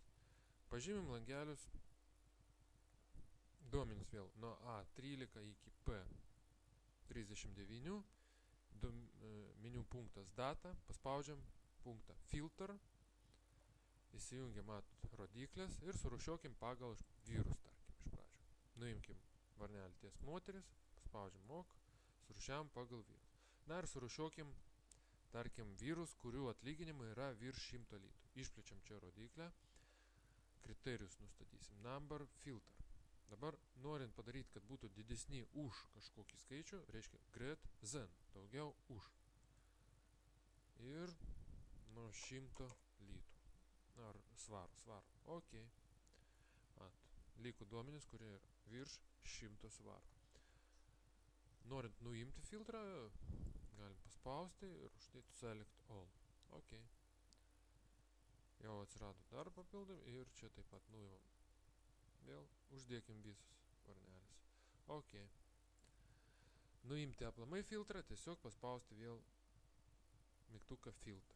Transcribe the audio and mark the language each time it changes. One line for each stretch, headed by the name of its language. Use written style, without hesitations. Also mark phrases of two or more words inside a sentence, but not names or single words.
Lithuanian: Pažymim langelius, duomenys vėl nuo A13 iki P39, meniu punktas data, paspaudžiam punktą filter, įsijungiam rodiklės ir surūšiuokim pagal vyrus, tarkim, iš pradžių. Nuimkim varnelį ties moteris, paspaudžiam OK, surūšiavam pagal vyrus. Na ir surūšiuokim, tarkim, vyrus, kurių atlyginimai yra virš 100 litų. Išplečiam čia rodiklę, kriterijus nustatysim,
English: number, filter.
Lithuanian: Dabar, norint padaryti, kad būtų didesni už kažkokį skaičių, reiškia
English: greater than,
Lithuanian: daugiau už. Ir nuo 100 litų. Ar svarų. Ok. Liko duomenys, kurie yra virš 100 svarų. Norint nuimti filtrą, galim paspausti ir uždėti
English: select all.
Lithuanian: Ok. Jau atsirado dar papildomai ir čia taip pat nuimam. Vėl uždėkim visus varnelis. Ok. Nuimti aplamai filtrą, tiesiog paspausti vėl mygtuką filter.